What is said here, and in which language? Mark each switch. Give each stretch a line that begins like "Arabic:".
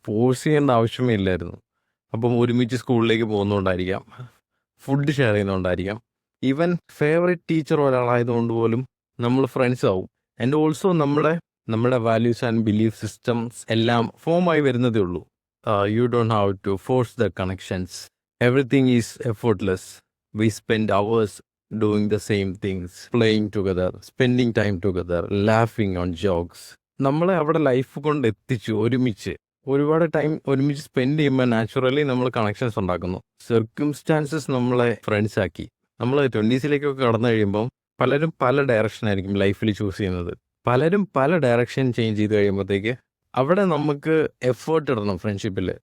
Malayalam: Force ചെയ്യേണ്ട ആവശ്യമേ ഇല്ലായിരുന്നു. അപ്പം ഒരുമിച്ച് സ്കൂളിലേക്ക് പോകുന്നതുകൊണ്ടായിരിക്കാം, food share ചെയ്യുന്നതുകൊണ്ടായിരിക്കാം, even favourite teacher ഒരാളായതുകൊണ്ട് പോലും നമ്മൾ ഫ്രണ്ട്സ് ആവും. ആൻഡ് ഓൾസോ നമ്മുടെ വാല്യൂസ് ആൻഡ് ബിലീഫ് സിസ്റ്റംസ് എല്ലാം ഫോമായി വരുന്നതേ ഉള്ളൂ.
English: You don't have to force the connections. Everything is effortless. We spend hours doing the same things, playing together, spending time together, laughing on jokes.
Malayalam: നമ്മളെ അവിടെ life കൊണ്ട് എത്തിച്ചു. ഒരുപാട് time ഒരുമിച്ച് spend ചെയ്യുമ്പോൾ നാച്ചുറലി നമ്മൾ കണക്ഷൻസ് ഉണ്ടാക്കുന്നു. സർക്യൂംസ്റ്റാൻസസ് നമ്മളെ ഫ്രണ്ട്സ് ആക്കി. നമ്മൾ 20s കടന്നു കഴിയുമ്പോൾ പലരും പല ഡയറക്ഷൻ ആയിരിക്കും ലൈഫിൽ ചൂസ് ചെയ്യുന്നത്. പലരും പല ഡയറക്ഷൻ ചേഞ്ച് ചെയ്ത് കഴിയുമ്പോഴത്തേക്ക് അവിടെ നമുക്ക് എഫേർട്ട് ഇടണം ഫ്രണ്ട്ഷിപ്പിൽ.